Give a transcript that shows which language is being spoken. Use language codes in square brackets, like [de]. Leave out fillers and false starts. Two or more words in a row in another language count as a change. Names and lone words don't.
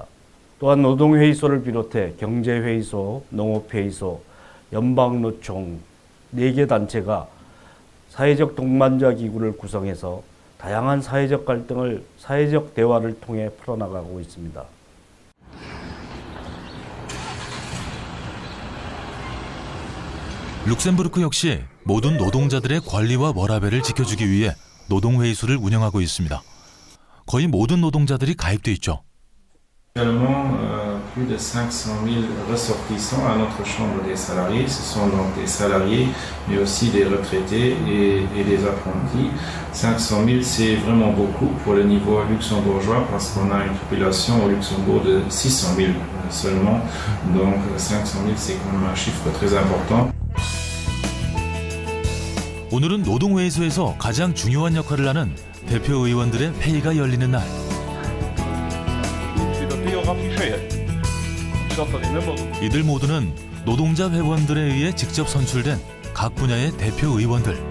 [ko] 또한 노동회의소를 비롯해 경제회의소, 농업회의소, 연방노총 4개 단체가 사회적 동반자 기구를 구성해서 다양한 사회적 갈등을 사회적 대화를 통해 풀어나가고 있습니다. 룩셈부르크 역시 모든 노동자들의 권리와 워라밸을 지켜주기 위해 노동회의소를 운영하고 있습니다. 거의 모든 노동자들이 가입돼 있죠. [fr] Plus de 500 000 ressortissants à notre chambre des salariés. Ce sont donc des salariés, mais aussi des retraités et des apprentis. 500 000, c'est vraiment beaucoup pour le niveau luxembourgeois parce qu'on a une population au Luxembourg de 600 000 seulement. Donc 500 000, c'est quand même un chiffre très important. [ko] 오늘은 노동회의소에서 가장 중요한 역할을 하는 대표 의원들의 회의가 열리는 날. 이들 모두는 노동자 회원들에 의해 직접 선출된 각 분야의 대표 의원들.